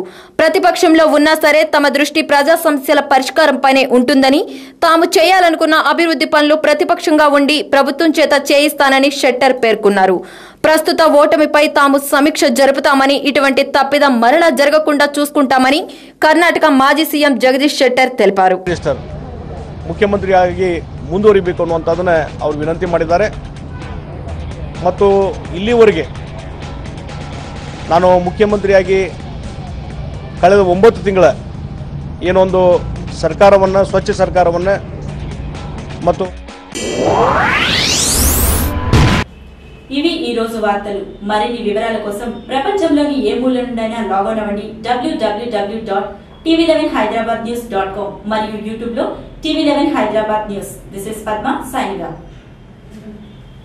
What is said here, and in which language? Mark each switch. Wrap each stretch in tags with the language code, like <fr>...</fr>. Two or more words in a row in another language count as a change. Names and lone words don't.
<te>ప్రతిపక్షంలో ఉన్నా సరే తమ దృష్టి ప్రజా సమస్యల పరిష్కారంపైనే ఉంటుందని, తాము చేయాలనుకున్న అభివృద్ధి పనులు ప్రతిపక్షంగా ఉండి ప్రభుత్వం చేత చేయిస్తానని షెట్టర్ పేర్కొన్నారు. ప్రస్తుత ఓటమిపై తాము సమీక్ష జరుపుతామని, ఇటువంటి తప్పిదం మరలా జరగకుండా చూసుకుంటామని</te> <kn>ಕರ್ನಾಟಕ ಮಾಜಿ ಸಿಎಂ ಜಗದೀಶ್ ಶೆಟ್ಟರ್ ತಿಳಿಸಿದರು. ಮುಖ್ಯಮಂತ್ರಿಯಾಗಿ ಮುಂದುವರಿಬೇಕು ಅನ್ನುವಂಥದ್ದನ್ನ ಅವರು ವಿನಂತಿ ಮಾಡಿದ್ದಾರೆ. ಮತ್ತು ಇಲ್ಲಿವರೆಗೆ ನಾನು ಮುಖ್ಯಮಂತ್ರಿಯಾಗಿ ಕಳೆದ 9 ತಿಂಗಳ ಏನೊಂದು ಸರ್ಕಾರವನ್ನು ಸ್ವಚ್ಛ ಸರ್ಕಾರವನ್ನು ಮತ್ತು</kn> <te>ఇవి ఈ రోజు వార్తలు. మరిన్ని వివరాల కోసం ప్రపంచంలోని ఏ మూల నుండైనా లాగిన్ అవ్వండి www.tv11hyderabadnews.com మరియు యూట్యూబ్ లో TV11 హైదరాబాద్ న్యూస్.</te> <en>This is Padma signing off.</en>